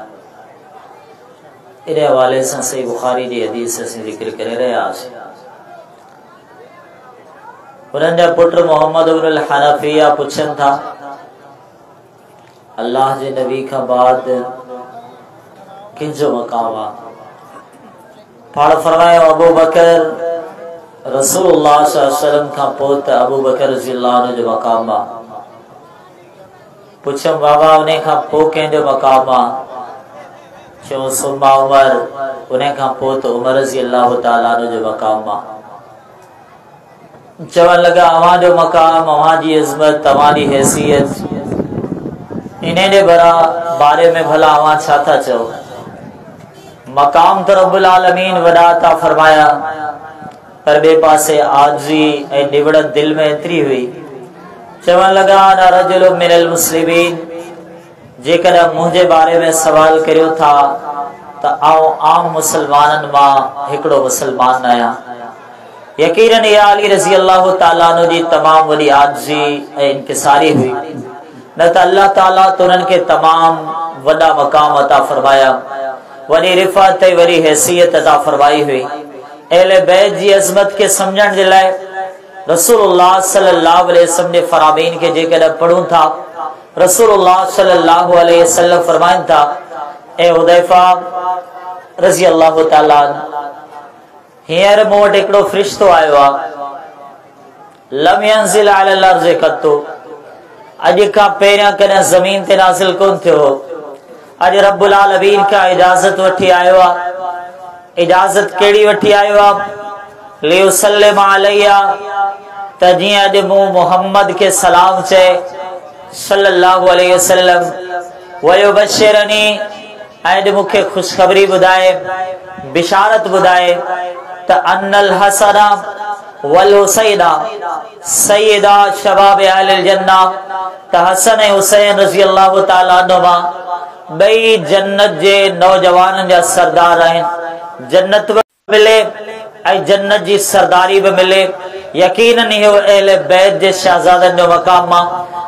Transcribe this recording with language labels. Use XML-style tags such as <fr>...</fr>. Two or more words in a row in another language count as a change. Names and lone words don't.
<sd>इन हवाले सां सही बुखारी जी हदीस असीं ज़िक्र करे रहियासीं। उन्हनि जा पुट मोहम्मद इब्नुल हनफिया पुछनि था, अल्लाह जे नबी खां बाद कंहिंजो मक़ाम आहे? पाण फरमायो, अबू बकर। रसूलुल्लाह</sd> <ar>صلى الله عليه وسلم</ar> <sd>खां पोइ त अबू बकर</sd> <ar>رضي الله عنه</ar> <sd>जो मक़ाम आहे। पुछम, बाबा उन खां पोइ कंहिंजो मक़ाम आहे? चयो, सुमा उमर, उन खां पोइ त उमर</sd> <ar>رضي الله تعالى عنه</ar> <sd>जो मक़ाम आहे। चवण लॻा, अवां जो मक़ाम, अवां जी इज़्ज़त, तव्हां जी हैसियत, इन जे बारे में भला अवां छा था चओ? मक़ाम त</sd> <ar>رب العالمين</ar> <sd>वॾा था फरमाया, पर बे पासे आजी ऐं निवड़त दिल में एतिरी हुई। चवण लॻा,</sd> <ar>أنا رجل من المسلمين,</ar> <sd>जेकॾहिं मुंहिंजे बारे में सवाल करियो था त आउं आम मुसलमाननि मां हिकिड़ो मुसलमान आहियां। यकीनन इहा अली</sd> <ar>رضي الله تعالى عنه</ar> <sd>जी तमामु वॾी आजी ऐं इनकिसारी हुई, न त अल्लाह ताला त उन्हनि खे तमामु वॾा मक़ाम अता फरमाया। वरी रिफ़ात वरी हैसियत अता फरमाई हुई। अहले बैत जी अज़मत के समझण जे लाइ रसूलुल्लाह</sd> <ar>صلى الله عليه وسلم</ar> <sd>जे फरामीन के जेकॾहिं पढ़ूं था, रसूलुल्लाह</sd> <ar>صلى الله عليه وسلم</ar> <sd>फरमाइनि था, ए हुदैफा</sd> <ar>رضي الله تعالى</ar> <sd>हींअर मूं वटि हिकिड़ो फ़रिश्तो आयो आहे,</sd> <ar>لم ينزل على الأرض قط,</ar> <sd>अॼु खां पहिरियां कॾहिं ज़मीन ते नाज़िल कोन थियो हो। अॼु</sd> <ar>رب العالمين</ar> <sd>खां इजाज़त वठी आयो आहे। इजाज़त कहिड़ी वठी आयो आहे?</sd> <ar>ليسلم علي,</ar> <sd>त जीअं अॼु मूं मुहम्मद के सलाम चए</sd> <ar>صلى الله عليه وسلم,</ar> <sd>वयुबश्शिरनी, ऐं अॼु मूंखे ख़ुशख़बरी ॿुधाए, बिशारत ॿुधाए त</sd> <ar>أن الحسن والحسين سيدا شباب أهل الجنة,</ar> <sd>त हसन ऐं हुसैन</sd> <ar>رضي الله تعالى عنهما</ar> <sd>ॿई जन्नत जे नौजवाननि जा सरदार आहिनि। जन्नत बि मिले ऐं जन्नत जी सरदारी बि मिले। यकीनन इहो</sd> <ar>أهل البيت</ar> <sd>जे शहज़ादनि जो मक़ाम आहे।</sd>